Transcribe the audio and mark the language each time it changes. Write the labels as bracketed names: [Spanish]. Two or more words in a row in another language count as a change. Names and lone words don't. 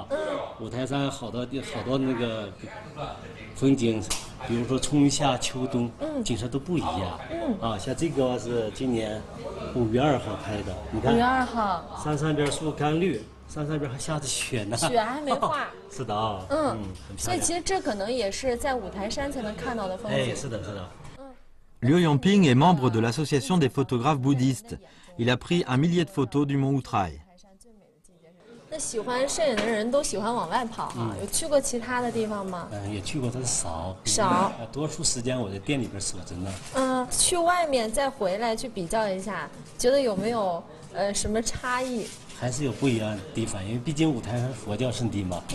[Chinese] 五台山好多那个风景，比如说春夏秋冬，景色都不一样。像这个是今年5月2号拍的，你看。5 月2号。山上边树干绿，山上边还下着雪呢。雪还没化。是的啊。所以其实这可能也是在五台山才能看到的风景。是的，是的。 [French] Liu Yongping est membre de l'association des photographes bouddhistes. Il a pris 1 millier de photos du mont Outraille. [Chinese] 那喜欢摄影的人都喜欢往外跑哈，有去过其他的地方吗？也去过，但是少。多数时间我在店里边守着呢。去外面再回来去比较一下，觉得有没有什么差异？还是有不一样的地方，因为毕竟五台山佛教圣地嘛。